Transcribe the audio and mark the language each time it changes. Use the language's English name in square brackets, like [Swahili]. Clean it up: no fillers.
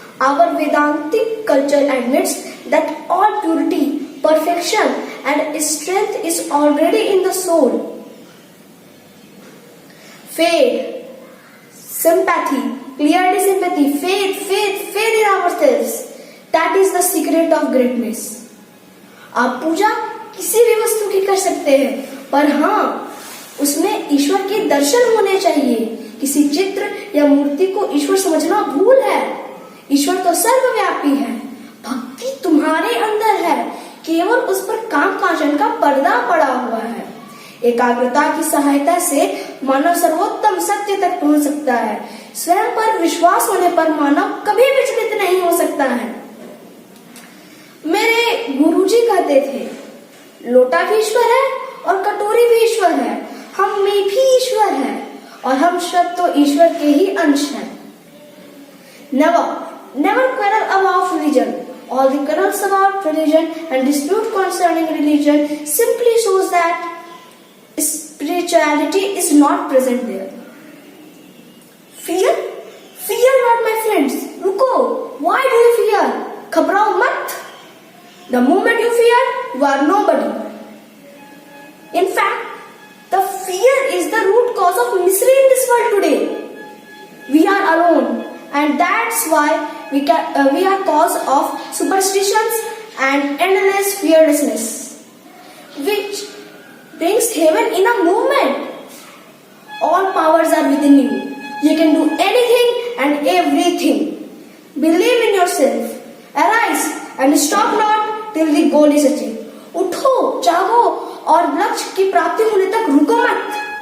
[English] Our Vedantic culture admits that all purity, perfection and strength is already in the soul. Faith, sympathy, clear sympathy, faith in ourselves. That is the secret of greatness. [Hindi] आप पूजा किसी भी वस्तु की कर सकते हैं, पर हाँ, उसमें ईश्वर के दर्शन होने चाहिए. किसी चित्र या मूर्ति को ईश्वर समझना भूल है. ईश्वर तो सर्वव्यापी है. भक्ति तुम्हारे अंदर है, केवल उस पर काम कांचन का पर्दा पड़ा हुआ है. एकाग्रता की सहायता से मानव सर्वोत्तम सत्य तक पहुंच सकता है. स्वयं पर विश्वास होने पर मानव कभी विचलित नहीं हो सकता है. मेरे गुरुजी कहते थे, लोटा भी ईश्वर है और कटोरी भी ईश्वर है. हम में भी ईश्वर है और हम सब तो ईश्वर के ही अंश हैं. [English] Never quarrel about religion. All the quarrels about religion and dispute concerning religion simply shows that spirituality is not present there. Fear not, my friends. [Hindi] रुको. [English] Why do you fear? [Hindi] घबराओ मत. [English] The moment you fear, you are nobody. In fact, the fear is the root cause of misery in this world today. We are alone, and that's why we are cause of superstitions and endless fearlessness, which brings heaven in a moment. All powers are within you. You can do anything and everything. Believe in yourself. Arise and stop not till the goal is achieved. [Hindi] उठो, जागो और लक्ष्य की प्राप्ति होने तक रुको मत.